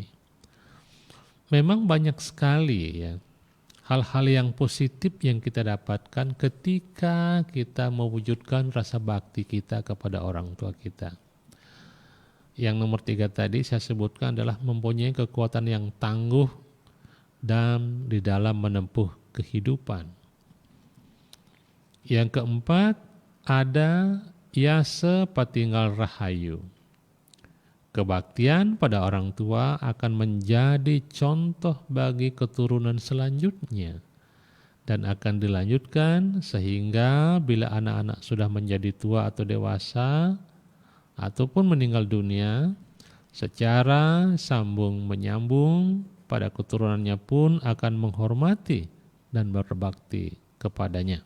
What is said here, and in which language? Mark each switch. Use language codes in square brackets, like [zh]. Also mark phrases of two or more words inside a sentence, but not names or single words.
[id] Memang banyak sekali ya hal-hal yang positif yang kita dapatkan ketika kita mewujudkan rasa bakti kita kepada orang tua kita. Yang nomor 3 tadi saya sebutkan adalah mempunyai kekuatan yang tangguh dan di dalam menempuh kehidupan. Yang keempat, ada [kaw] yasa patinggal rahayu. [id] Kebaktian pada orang tua akan menjadi contoh bagi keturunan selanjutnya dan akan dilanjutkan sehingga bila anak-anak sudah menjadi tua atau dewasa ataupun meninggal dunia, secara sambung menyambung pada keturunannya pun akan menghormati dan berbakti kepadanya.